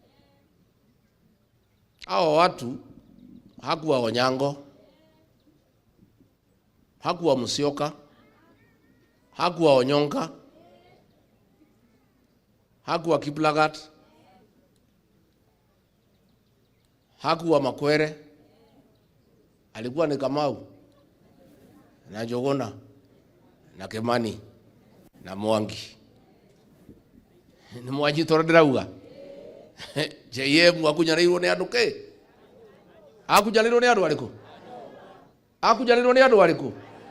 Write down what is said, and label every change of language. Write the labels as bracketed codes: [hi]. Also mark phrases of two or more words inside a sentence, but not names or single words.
[sw] Hao watu hakuwa Onyango, hakuwa Musyoka, hakuwa Onyonka, hakuwa Kiplagat, hakuwa Makwere. Alikuwa ni Kamau na Jogona na Kemani na Mwangi. [ki] Ni Mwangi toradirauga. JM akunyanirwo ni andu ke? Akunyanirwo ni andu ariku? Akunyanirwo ni andu ariku?